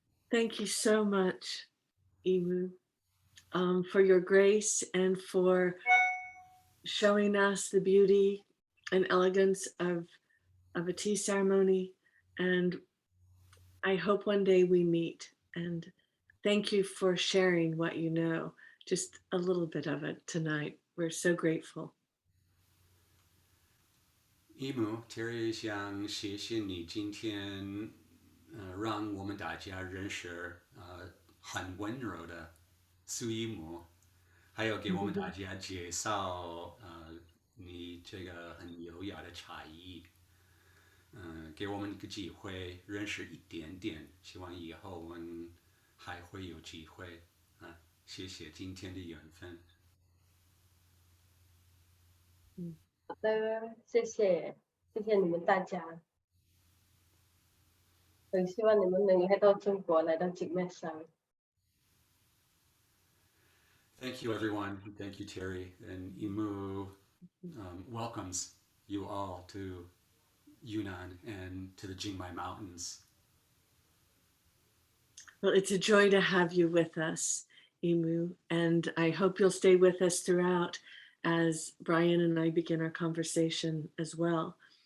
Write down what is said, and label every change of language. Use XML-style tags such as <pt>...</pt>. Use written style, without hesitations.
<en>Thank you so much, Emu, for your grace and for showing us the beauty and elegance of a tea ceremony. And I hope one day we meet. And thank you for sharing what you know, just a little bit of it tonight. We're so grateful.</en> <zh>Emu, Terry 想谢谢你今天让我们大家认识很温柔的苏一姆，还有给我们大家介绍你这个很优雅的茶艺，给我们一个机会认识一点点，希望以后我们还会有机会啊，谢谢今天的缘分。好的，谢谢，谢谢你们大家，很希望你们能来到中国，来到景迈山。</zh> <en>Thank you, everyone. Thank you, Terry. And Imu welcomes you all to Yunnan and to the Jingmai Mountains. Well, it's a joy to have you with us, Imu, and I hope you'll stay with us throughout as Brian and I begin our conversation as well.</en>